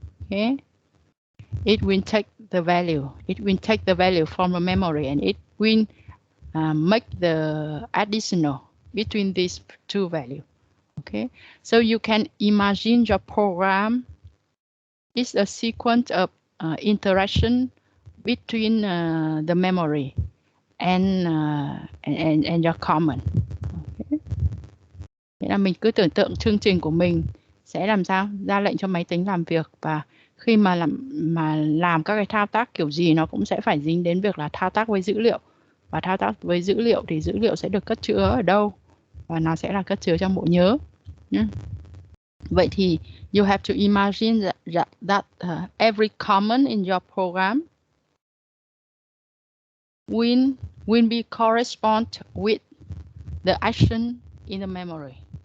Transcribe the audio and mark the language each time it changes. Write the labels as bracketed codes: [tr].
[en] Okay, it will take the value. It will take the value from the memory, and it will make the additional between these two values. Okay, so you can imagine your program is a sequence of interaction between the memory and your common. Okay. [vi] Thế là mình cứ tưởng tượng chương trình của mình sẽ làm sao ra lệnh cho máy tính làm việc, và khi mà làm các cái thao tác kiểu gì nó cũng sẽ phải dính đến việc là thao tác với dữ liệu, và thao tác với dữ liệu thì dữ liệu sẽ được cất chứa ở đâu, và nó sẽ là cất chứa trong bộ nhớ. Vậy thì [en] you have to imagine that every comment in your program will be correspond with the action in the memory.